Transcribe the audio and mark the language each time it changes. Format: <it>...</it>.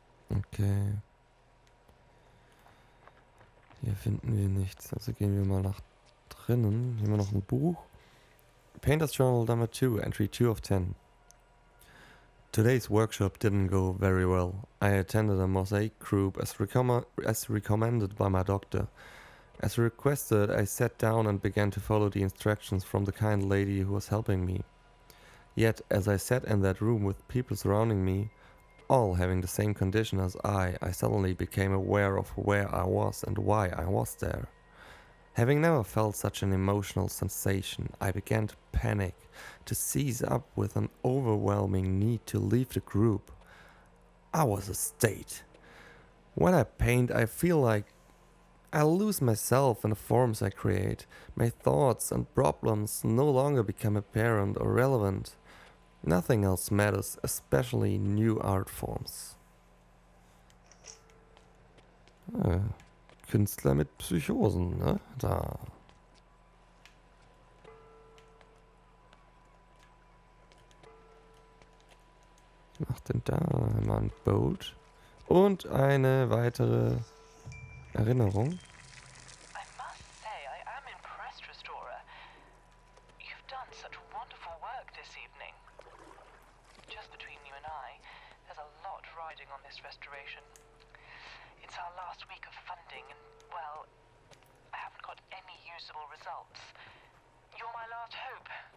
<de>Okay. Hier finden wir nichts, also gehen wir mal nach drinnen. Hier haben wir noch ein Buch.</de> <en>Painter's Journal Number 2, Entry 2 of 10. Today's workshop didn't go very well. I attended a mosaic group as recommended by my doctor. As requested, I sat down and began to follow the instructions from the kind lady who was helping me. Yet, as I sat in that room with people surrounding me, all having the same condition as I suddenly became aware of where I was and why I was there. Having never felt such an emotional sensation, I began to panic, to seize up with an overwhelming need to leave the group. I was a state. When I paint, I feel like I lose myself in the forms I create. My thoughts and problems no longer become apparent or relevant. Nothing else matters, especially new art forms.</en> <de>Künstler mit Psychosen, ne? Da. Was macht denn da? Mal ein Boot. Und eine weitere Erinnerung.</de> <en>I must say, I am impressed, Restorer. You've done such wonderful work this evening. Just between you and I, there's a lot riding on this restoration. It's our last week of funding and, well, I haven't got any usable results. You're my last hope.</en>